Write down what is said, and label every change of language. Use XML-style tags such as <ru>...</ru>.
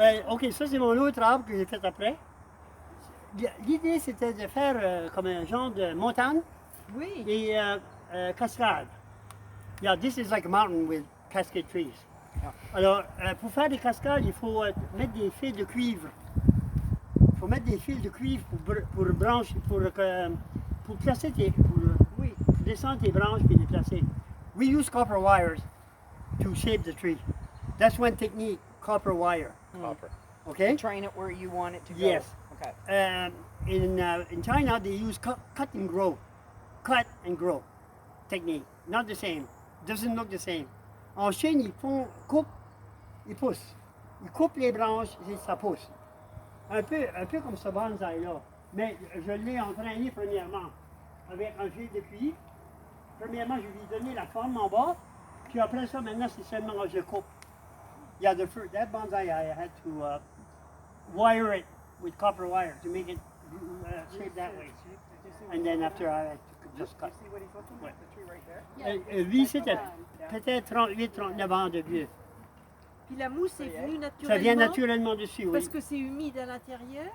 <fr>OK, ça c'est mon autre arbre que j'ai fait après. L'idée c'était de faire comme un genre de montagne Oui. et cascade.</fr> <en>Yeah, this is like a mountain with cascade trees.</en> <fr>Alors, pour faire des cascades, il faut mettre des fils de cuivre. Il faut mettre des fils de cuivre pour brancher, pour placer tes, descendre tes branches puis les placer.</fr> <en>We use copper wires to shape the tree. That's one technique, copper wire. Copper. Okay? Train it where you want it to go. Yes. Okay. In China, they use cut and grow. Cut and grow technique. Not the same. Doesn't look the same.</en> <fr>En Chine, ils coupent, ils poussent. Ils coupent les branches et ça pousse. Un peu comme ce bonsaï-là. Mais je l'ai entraîné premièrement avec un fil de cuir. Premièrement, je lui ai donné la forme en bas. Puis après ça, maintenant, c'est seulement je coupe.</fr> <en>Yeah, that bonsai, I had to wire it with copper wire to make it shape that way. And then after I had to just cut. See what he's looking</en> <fr>Ouais.</fr> <en>at? The tree right there?</en> <fr>Lui, c'était peut-être 38-39 ans de vieux. Puis la mousse est venue naturellement. Ça vient naturellement dessus, oui. Parce que c'est humide à l'intérieur.</fr>